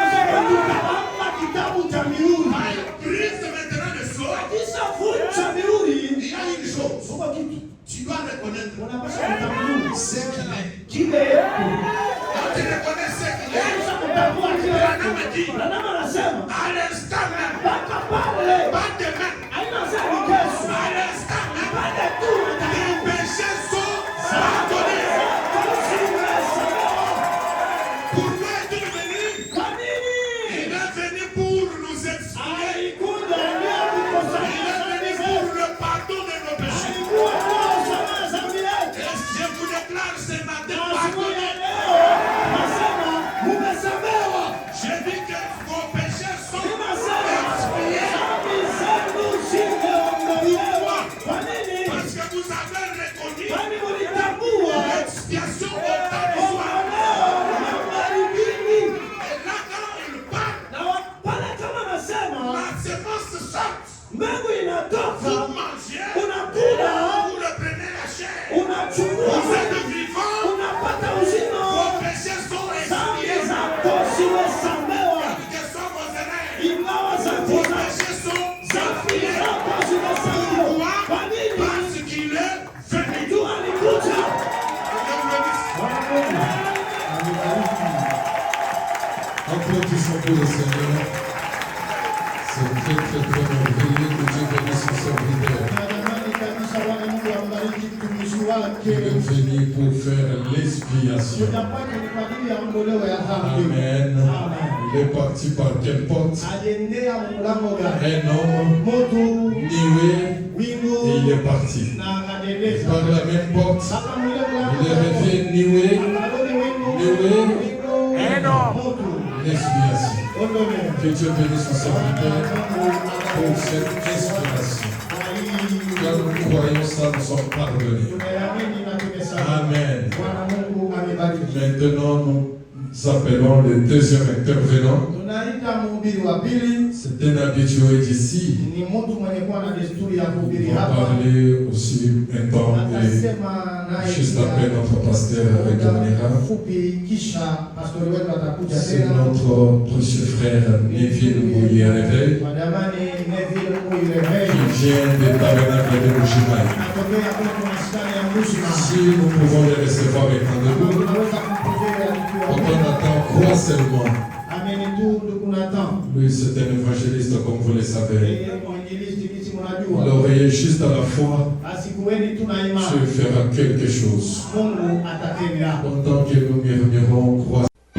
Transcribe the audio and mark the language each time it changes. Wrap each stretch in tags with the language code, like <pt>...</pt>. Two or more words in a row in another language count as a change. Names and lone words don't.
<fr>Quand il brise maintenant le sceau, il y a une chose. Tu dois reconnaître ce qu'il est. Quand tu reconnais ce qu'il est, Branham dit,</fr> <sw>nasema</sw> <fr>à l'instant même,</fr> <sw>mpaka pale</sw> <fr>pas demain,</fr> <sw>haina zani kesho,</sw> <fr>à l'instant même,</fr> <sw>pale tu</sw> <fr>les péchés sont pardonnés. Pourquoi est-il venu?</fr> <sw>kwa nini?</sw> <fr>Il est venu pour nous expier.</fr> <sw>Alikuja ndio</sw> <fr>Il est venu</fr> <sw>kukusanyisha</sw> <fr>pour le pardon de nos péchés.</fr> <sw>alikuwa kwa usalama zambi yetu.</sw> <fr>Et je vous déclare ce matin,</fr> <sw>Na siku</sw> <fr>pardonnez.</fr> <sw>ya leo nasema mumesamewa.</sw> <fr>J'ai dit que vos péchés sont</fr> <sw>Ninasema</sw> <fr>expiés.</fr> <sw>dhambi zenu zimeondolewa. Kwa nini?</sw> <fr>Parce que vous avez reconnu</fr> <sw>Kwani mulitambua</sw> <fr>l'expiation au temps du soir.</fr> <sw>ondoleo na ubarikini.</sw> <fr>Et là, quand il parle,</fr> <sw>Na pale kama nasema</sw> <fr>la semence saute.</fr> <sw>mbegu inatoka,</sw> <fr>Vous mangez,</fr> <sw>unakula,</sw> <fr>vous reprenez la chair.</fr> <sw>unachukua,</sw> <fr>Vous êtes vivant,</fr> <sw>unapata</sw> <fr>vos</fr> <sw>uzima.</sw> <fr>péchés sont</fr> <sw>Dhambi</sw> <fr>expiés.</fr> <sw>zako zimesamewa,</sw> <fr>Quelles sont vos erreurs?</fr> <sw>ingawa dhambi</sw> <fr>Vos</fr> <sw>zako</sw> <fr>péchés sont</fr> <sw>dhambi</sw> <fr>expiés.</fr> <sw>zako zimesamewa. Kwa</sw> <fr>Pourquoi?</fr> <sw>nini?</sw> <fr>Parce qu'il est venu.</fr> <sw>Tu alikuja.</sw> <fr>Applaudissons pour le Seigneur. C'est très très très merveilleux que Dieu bénisse son serviteur.</fr> <sw>Natamani kabisa Bwana Mungu ambariki mtumishi</sw> <fr>Il</fr> <sw>wake.</sw> <fr>est venu pour faire l'expiation.</fr> <sw>Tunapata ni kwa ajili ya ondoleo ya dhambi. Amen.</sw> <fr>Il est parti par quelle porte?</fr> <sw>Aliendea mlango gani?</sw> <fr>Un homme</fr> <sw>Moto,</sw> <fr>nié</fr> <sw>wingu</sw> <fr>et il est parti.</fr> <sw>na akaendeleza.</sw> <fr>Par la même porte,</fr> <sw>Mpaka mule</sw> <fr>il est</fr> <sw>mlango.</sw> <fr>revenu nié,</fr> <sw>Akarudi wingu.</sw> <fr>nié,</fr> <sw>Moto.</sw> <fr>l'expiation.</fr> <sw>Ondoleo.</sw> <fr>Que Dieu bénisse son serviteur pour cette inspiration. Quand nous croyons ça, nous sommes pardonnés.</fr> <sw>Tumeamini na tumesamehewa. Amen. Bwana Mungu amebariki.</sw> <fr>Maintenant, nous appelons le deuxième intervenant.</fr> <sw>Tunaita mhubiri wa pili.</sw> <fr>C'est un habitué d'ici.</fr> <sw>Ni mtu mwenye kuwa na desturi ya</sw> <fr>Il</fr> <sw>kuhubiri</sw> <fr>va</fr> <sw>hapa.</sw> <fr>parler aussi un temps et</fr> <sw>Atasema naye</sw> <fr>juste</fr> <sw>pia</sw> <fr>après notre pasteur retournera.</fr> <sw>muda mfupi, kisha pastori wetu atakuja</sw> <fr>C'est</fr> <sw>tena.</sw> <fr>notre précieux frère Neville Bouillet-Réveil</fr> <sw>Madamani Neville Muireveil</sw> <fr>qui vient des tabernacles de Mouchimaï.</fr> <sw>anatokea kwetu maskani ya Mbushima.</sw> <fr>Si nous pouvons les recevoir étant debout,</fr> <sw>Tunaweza kumpokea</sw> <fr>quand</fr> <sw>akiwa</sw> <fr>on attend quoi seulement?</fr> <sw>amenitu ndugu Nathan.</sw> <fr>Lui, c'est un évangéliste comme vous le savez.</fr> <sw>Yeye mwinjilisti kisi mnajua.</sw> <fr>Alors, ayez juste à la foi,</fr> <sw>Basi kuweni tuna imani.</sw> <fr>Dieu fera quelque chose.</fr> <sw>Mungu atatenda.</sw> <fr>Pendant que nous murmurons, croisons</fr>